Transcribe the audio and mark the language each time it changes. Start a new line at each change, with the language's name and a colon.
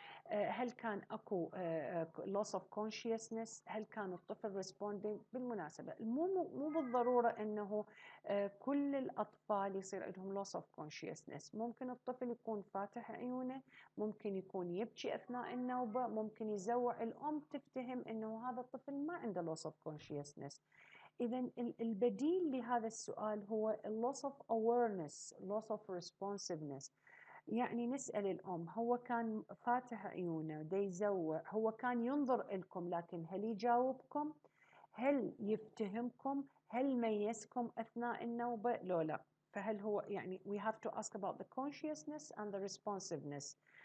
Arabic: هل كان أكو loss of consciousness؟ هل كان الطفل responding؟ بالمناسبة مو بالضرورة أنه كل الأطفال يصير عندهم loss of consciousness. ممكن الطفل يكون فاتح عيونه، ممكن يكون يبكي أثناء النوبة، ممكن يزوع، الأم تفتهم أنه هذا الطفل ما عنده loss of consciousness. إذا البديل لهذا السؤال هو loss of awareness، loss of responsiveness. يعني نسأل الأم هو كان فاتح عيونه دا يزوع، هو كان ينظر لكم لكن هل يجاوبكم؟ هل يفتهمكم؟ هل ميزكم أثناء النوبة؟ لو لا. فهل هو يعني
English: we have to ask about the consciousness and the responsiveness.